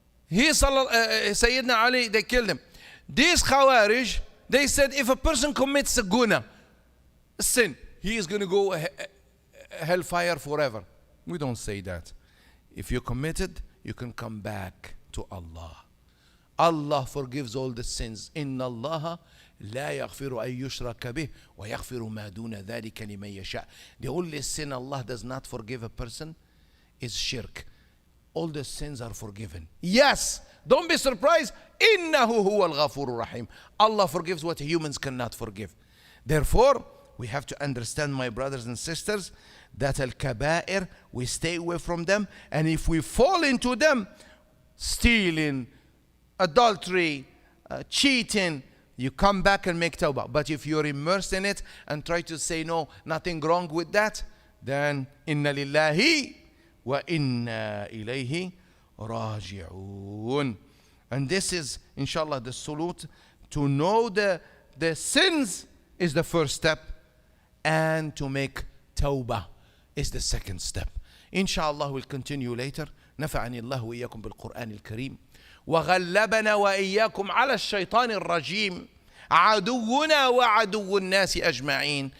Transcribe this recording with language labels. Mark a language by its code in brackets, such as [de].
[en] Sayyidina Ali, they killed him. These Khawarij, they said if a person commits a guna, a sin, he is going to go hellfire forever. We don't say that. If you committed, you can come back to Allah. Allah forgives all the sins. [ar] إن الله لا يغفر أن يشرك به ويغفر ما دون ذلك لمن يشاء. [en] The only sin Allah does not forgive a person is shirk. All the sins are forgiven. Yes, don't be surprised. [ar] إنه هو الغفور الرحيم. [en] Allah forgives what humans cannot forgive. Therefore, we have to understand, my brothers and sisters, that al-kaba'ir, we stay away from them. And if we fall into them, stealing, adultery, cheating, you come back and make tawbah. But if you're immersed in it and try to say, no, nothing wrong with that, then [ar] inna lillahi wa inna ilayhi raji'un. [en] And this is, inshallah, the salute. To know the sins is the first step, and to make tawbah is the second step. Inshallah, we'll continue later. [ar] نفعني الله وإياكم بالقرآن الكريم وغلبنا وإياكم على الشيطان الرجيم عدونا وعدو الناس أجمعين.